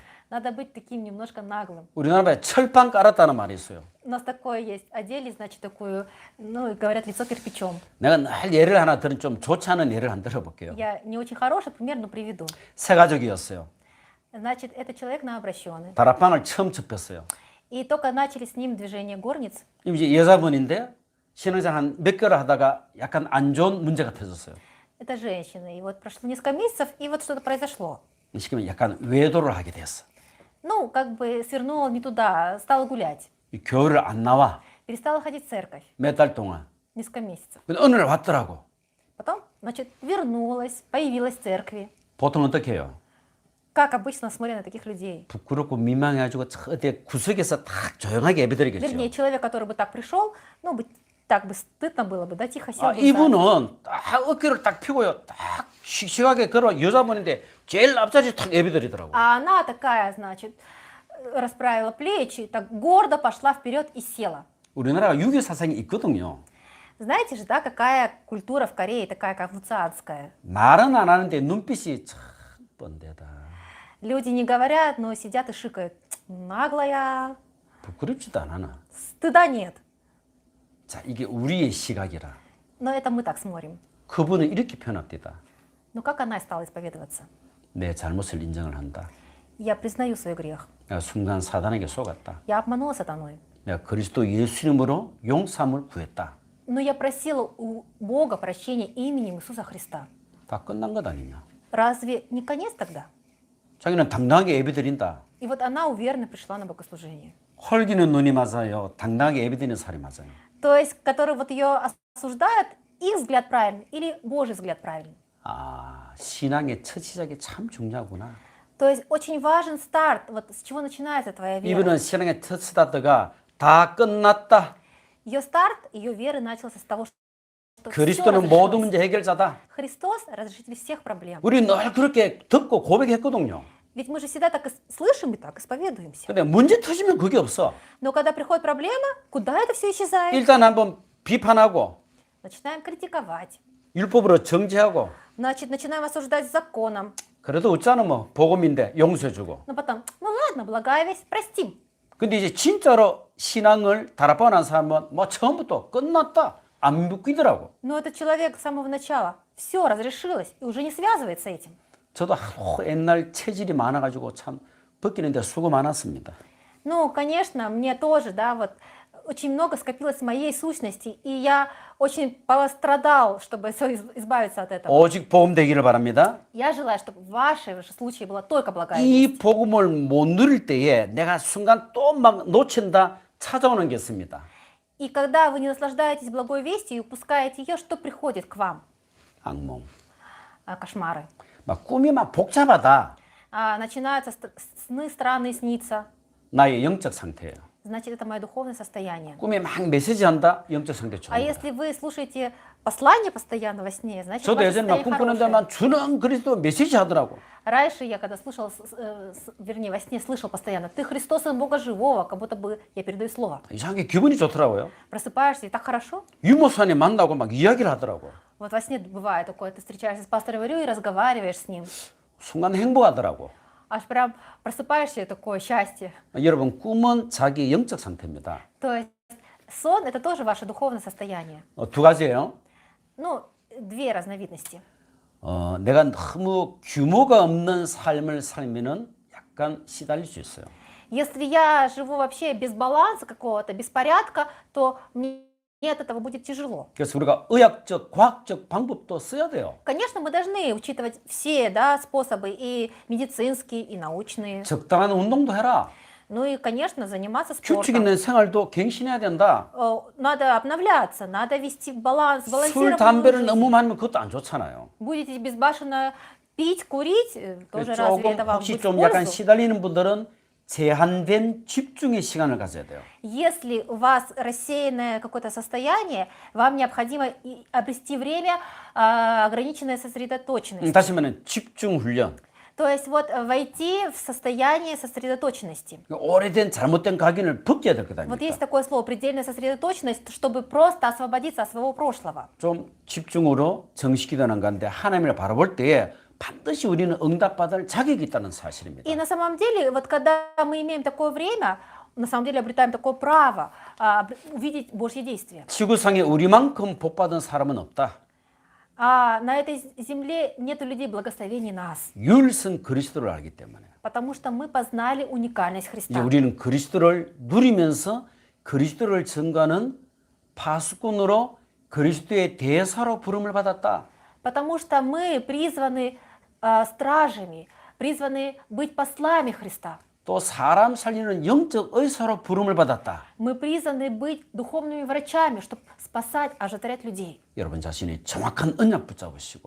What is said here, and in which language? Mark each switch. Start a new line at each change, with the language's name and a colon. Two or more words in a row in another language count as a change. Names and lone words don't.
Russian: Надо быть таким немножко наглым.
Korean: 우리나라에 철판 깔았다는 말이 있어요.
Russian: У нас такое есть. Одели, значит, такую, ну, говорят, лицо кирпичом.
Korean: 내가 늘 예를 하나 들은 좀 좋지 않은 예를 한 들어볼게요.
Russian: Я не очень хороший пример, но приведу.
Korean: 세 가족이었어요.
Russian: Значит, это человек новообращенный.
Korean: 다락방을 처음 접했어요.
Russian: И только начали с ним движение горниц.
Korean: 이제 여자분인데 신앙생 한 몇 개월 하다가 약간 안 좋은 문제가 터졌어요.
Russian: Это женщина. И вот прошло несколько месяцев, и вот что-то произошло.
Korean: 시키면 약간 외도를 하게 됐어.
Russian: Ну, как бы свернула не туда, стала гулять.
Korean: 이 교회를 안 나와
Russian: Перестала ходить в церковь
Korean: 몇 달 동안.
Russian: несколько месяцев.
Korean: 근데 어느 날 왔더라고.
Russian: Потом, значит, вернулась, появилась в церкви.
Korean: 보통 어떻게 해요?
Russian: как обычно смотря на таких людей.
Korean: 부끄럽고 민망해가지고 어디 구석에서 딱 조용하게 예배드리겠죠.
Russian: Вернее, человек, который бы так пришел, ну, бы, так бы стыдно было бы, да, тихо сел бы.
Korean: 이분은 딱 어깨를 딱 펴고요. 딱 씩씩하게 걸어 여자분인데 제일 앞자리 탁 예배드리더라고.
Russian: А она такая, значит, расправила плечи, так гордо пошла вперед и села.
Korean: 우리나라가 유교 사상이 있거든요.
Russian: Знаете же, да, какая культура в Корее, такая конфуцианская.
Korean: 말은 안 하는데 눈빛이 참 뻔대다.
Russian: Люди не говорят, но сидят и шикают. Наглая,
Korean: 부끄럽지도 않아.
Russian: стыда нет.
Korean: 자, 이게 우리의 시각이라.
Russian: Но это мы так смотрим.
Korean: 그분은 이렇게 표현합니다.
Russian: Но как она стала исповедоваться?
Korean: 내 잘못을 인정을 한다.
Russian: Я признаю свой грех.
Korean: 내가 순간 사단에게 속았다.
Russian: Я обманула сатаной.
Korean: 내가 그리스도 예수 이름으로 용서함을 구했다.
Russian: Но я просила у Бога прощения именем Иисуса Христа.
Korean: 다 끝난 것 아니냐.
Russian: Разве не конец тогда?
Korean: 자기는 당당하게 예배드린다.
Russian: И вот она уверенно пришла на богослужение.
Korean: 헐기는 눈이 맞아요. 당당하게 예배드리는 살이 맞아요.
Russian: То есть, которые вот ее осуждают, их взгляд правильный или Божий взгляд правильный.
Korean: 아, 신앙의 첫 시작이 참 중요하구나.
Russian: То есть очень важен старт, вот с чего начинается твоя вера.
Korean: 이분은 신앙의 첫 스타트가 다 끝났다.
Russian: Ее старт, ее веры начался с того, что всё
Korean: 그리스도는 모든
Russian: разрешилось.
Korean: 문제 해결자다.
Russian: Христос разрешитель всех проблем.
Korean: 우리 늘 그렇게 듣고 고백했거든요.
Russian: Ведь мы же всегда так и слышим и так исповедуемся.
Korean: 근데 문제 터지면 그게 없어.
Russian: Но когда приходит проблема, куда это все исчезает?
Korean: 일단 한번 비판하고
Russian: Начинаем критиковать.
Korean: 율법으로 정죄하고
Russian: Значит, начинаем осуждать законом.
Korean: 그래도 어쩌나 뭐 복음인데 용서해주고.
Russian: Но потом, ну ладно, благая весть, простим.
Korean: 근데 이제 진짜로 신앙을 달아보는 사람은 뭐 처음부터 끝났다 안 묶이더라고.
Russian: Но этот человек с самого начала все разрешилось и уже не связывается с этим.
Korean: 저도 옛날 체질이 많아가지고 참 벗기는데 수고 많았습니다.
Russian: Ну, конечно, мне тоже, да, вот очень много скопилось моей сущности, и я очень пострадал, чтобы избавиться от этого.
Korean: 오직 복음 되기를 바랍니다.
Russian: Я желаю, чтобы в вашем же случае была только благая
Korean: 이
Russian: весть.
Korean: 복음을 못 누릴 때에 내가 순간 또 막 놓친다 찾아오는 게 있습니다.
Russian: И когда вы не наслаждаетесь благой вестью и упускаете ее, что приходит к вам?
Korean: 악몽.
Russian: Кошмары.
Korean: 막 꿈이 막 복잡하다.
Russian: Начинаются сны странные сниться.
Korean: 나의 영적 상태예요.
Russian: Значит, это мое духовное состояние.
Korean: 꿈에 막 메시지한다. 영적 상태
Russian: А
Korean: 좋은 거다.
Russian: если вы слушаете послание постоянно во сне, значит,
Korean: 저도
Russian: ваше
Korean: 예전에 막
Russian: состояние
Korean: 꿈
Russian: хорошее.
Korean: 꾸는데만 주는 그리스도 메시지 하더라고.
Russian: Раньше я, когда слушал, вернее, во сне слышал постоянно, ты Христос, Сын Бога Живого, как будто бы я передаю слово.
Korean: 이상하게 기분이 좋더라고요.
Russian: Просыпаешься, и так хорошо.
Korean: 유모사님 만나고 막 이야기를 하더라고.
Russian: Вот во сне бывает такое, ты встречаешься с пастором Варю и разговариваешь с ним.
Korean: 순간 행복하더라고.
Russian: Аж прям просыпаешься, и такое счастье.
Korean: 여러분 꿈은 자기 영적 상태입니다.
Russian: То есть сон – это тоже ваше духовное состояние.
Korean: 두 가지예요.
Russian: Ну, две разновидности.
Korean: 내가 너무 규모가 없는 삶을 살면은 약간 시달릴 수 있어요.
Russian: Если я живу вообще без баланса какого-то, без порядка, то мне от этого будет тяжело.
Korean: 그래서 우리가 의학적, 과학적 방법도 써야 돼요.
Russian: Конечно, мы должны учитывать все, да, способы, и медицинские, и научные.
Korean: 적당한 운동도 해라.
Russian: Ну и, конечно, заниматься
Korean: 규칙
Russian: спортом.
Korean: 있는 생활도 갱신해야 된다.
Russian: Надо обновляться, надо вести баланс,
Korean: 술,
Russian: сбалансированную
Korean: 담배를
Russian: жизнь.
Korean: 너무 많이 하면 그것도 안 좋잖아요.
Russian: Будете безбашенно пить, курить, тоже разве это
Korean: 조금
Russian: вам
Korean: 혹시
Russian: будет в
Korean: 좀 약간
Russian: пользу?
Korean: 시달리는 분들은 제한된 집중의 시간을 가져야 돼요.
Russian: Если у вас рассеянное какое-то состояние, вам необходимо обрести время ограниченной сосредоточенности.
Korean: 다시 말하면 집중 훈련.
Russian: То есть вот войти в состояние сосредоточенности.
Korean: 오래된 잘못된 각인을 벗겨야 될 거다.
Russian: Вот есть такое слово предельная сосредоточенность, чтобы просто освободиться от своего прошлого.
Korean: 좀 집중으로 정식기도하는 건데 하나님을 바라볼 때에 반드시 우리는 응답받을 자격이 있다는 사실입니다.
Russian: И на самом деле, вот когда мы имеем такое время, на самом деле обретаем такое право увидеть Божье действие.
Korean: 지구상에 우리만큼 복받은 사람은 없다.
Russian: А на этой земле нет людей благословений нас,
Korean: 유일성 그리스도를 알기 때문에.
Russian: потому что мы познали уникальность
Korean: 이제
Russian: Христа.
Korean: 우리는 그리스도를 누리면서 그리스도를 증거하는 파수꾼으로 그리스도의 대사로 부름을 받았다.
Russian: Потому что мы призваны стражами, призваны быть послами Христа.
Korean: 또 사람 살리는 영적 의사로 부름을 받았다.
Russian: Мы призваны быть духовными врачами, чтобы спасать, оживотворять людей.
Korean: 여러분 자신이 정확한 언약 붙잡으시고